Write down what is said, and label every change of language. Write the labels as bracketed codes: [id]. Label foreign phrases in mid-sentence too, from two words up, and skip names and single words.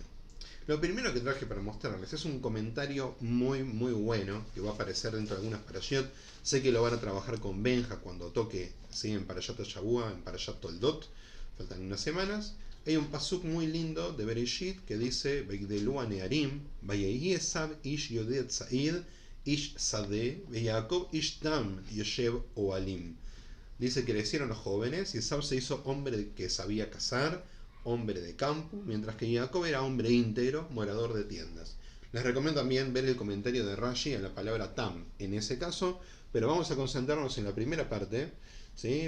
[es] Lo primero que traje para mostrarles es un comentario muy muy bueno que va a aparecer dentro de algunas parashot. Sé que lo van a trabajar con Benja cuando toque, ¿sí? En [he] פרשת שבוע, [es] en Parashat Toldot. Faltan unas semanas. Hay un pasuk muy lindo de Bereshit que dice: [he] ויגדלו הנערים, ויהי עשו איש יודע ציד, איש שדה, יעקב איש תם, יושב אהלים. [es] Dice que crecieron los jóvenes y Esab se hizo hombre que sabía cazar, hombre de campo, mientras que Jacob era hombre íntegro, morador de tiendas. Les recomiendo también ver el comentario de Rashi a la palabra Tam en ese caso, pero vamos a concentrarnos en la primera parte, ¿sí?